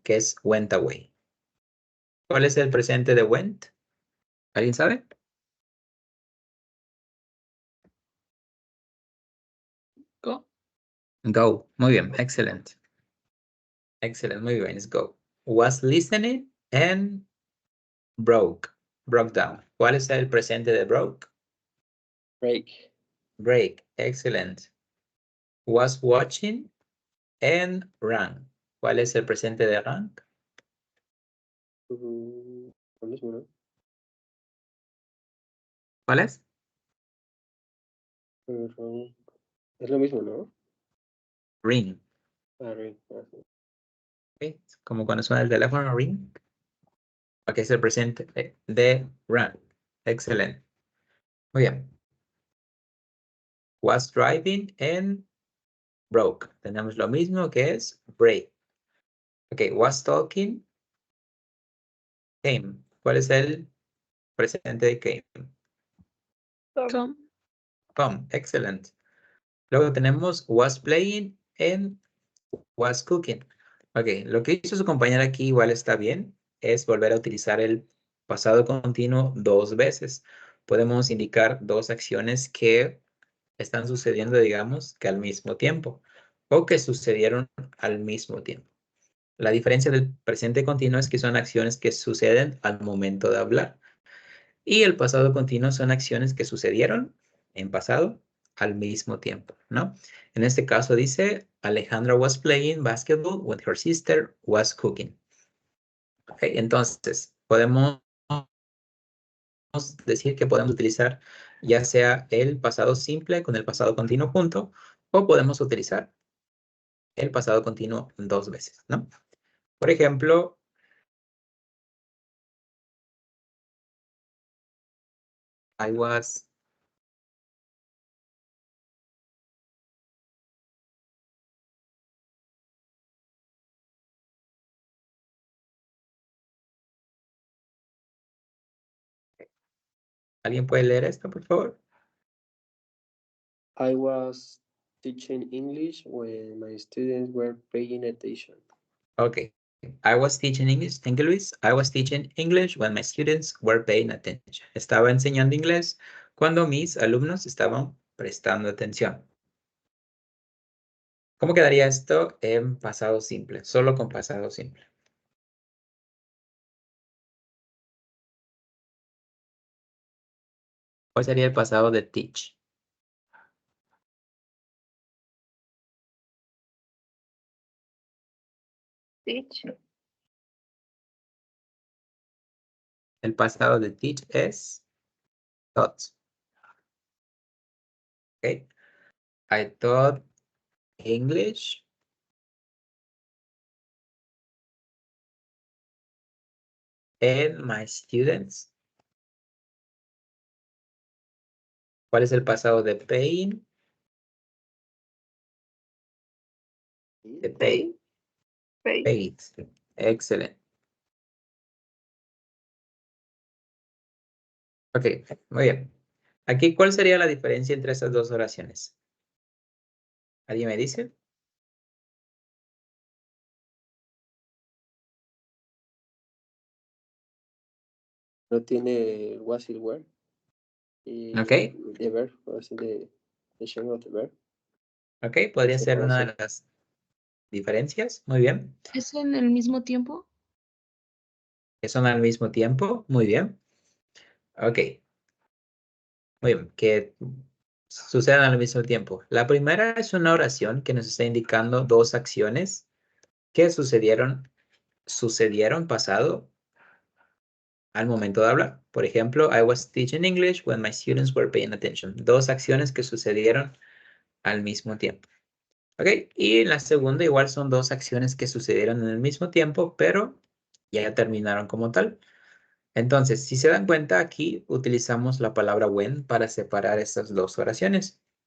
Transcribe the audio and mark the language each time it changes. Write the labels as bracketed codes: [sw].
[es] Que es went away. ¿Cuál es el presente de went? ¿Alguien sabe? [en] Go. [es] Go. Muy bien, excelente. Excelente, muy bien, es go. [en] Was listening and broke down. [es] ¿Cuál es el presente de broke? [en] Break. Break, excellent. Was watching and ran. [es] ¿Cuál es el presente de ran? Lo mismo, ¿no? ¿Cuál es? Es lo mismo, ¿no? [en] Ring. Ring. [es] ¿Ok? Como cuando suena el teléfono, ring. Ok, es el presente de run. Excelente. Muy bien. [en] Was driving and broke. [es] Tenemos lo mismo que es break. Ok, [en] was talking, came. [es] ¿Cuál es el presente de came? [en] Come. [es] Come. Excelente. Luego tenemos [en] was playing and was cooking. [es] Ok, lo que hizo su compañera aquí igual está bien. Es volver a utilizar el pasado continuo 2 veces. Podemos indicar 2 acciones que están sucediendo, digamos, que al mismo tiempo. O que sucedieron al mismo tiempo. La diferencia del presente continuo es que son acciones que suceden al momento de hablar. Y el pasado continuo son acciones que sucedieron en pasado al mismo tiempo, ¿no? En este caso dice, [en] Alejandra was playing basketball when her sister was cooking. [es] Okay, entonces, podemos decir que podemos utilizar ya sea el pasado simple con el pasado continuo junto, o podemos utilizar el pasado continuo 2 veces, ¿no? Por ejemplo, [en] I was [es] ¿Alguien puede leer esto, por favor? [en] I was teaching English when my students were paying attention. Okay. I was teaching English. I was teaching English when my students were paying attention. [es] Estaba enseñando inglés cuando mis alumnos estaban prestando atención. ¿Cómo quedaría esto en pasado simple? Solo con pasado simple. ¿Cuál sería el pasado de teach? [en] Teach. [es] El pasado de teach es taught. [en] Okay. I taught English and my students. [es] ¿Cuál es el pasado de paying? De pay. [en] Pay. [es] Paid. Excelente. Ok, muy bien. Aquí, ¿cuál sería la diferencia entre estas dos oraciones? ¿Alguien me dice? No tiene was y were. Y Ok, [en] the verb, [es] así de [en] shape of the verb. [es] ok, podría ser una de Separación. las diferencias. Muy bien. ¿Es en el mismo tiempo? Que son al mismo tiempo. Muy bien. Ok. Muy bien. Que sucedan al mismo tiempo. La primera es una oración que nos está indicando 2 acciones que sucedieron pasado al momento de hablar. Por ejemplo, [en] I was teaching English when my students were paying attention. [es] 2 acciones que sucedieron al mismo tiempo. Ok, y la segunda igual son 2 acciones que sucedieron en el mismo tiempo, pero ya terminaron como tal. Entonces, si se dan cuenta, aquí utilizamos la palabra when para separar estas 2 oraciones.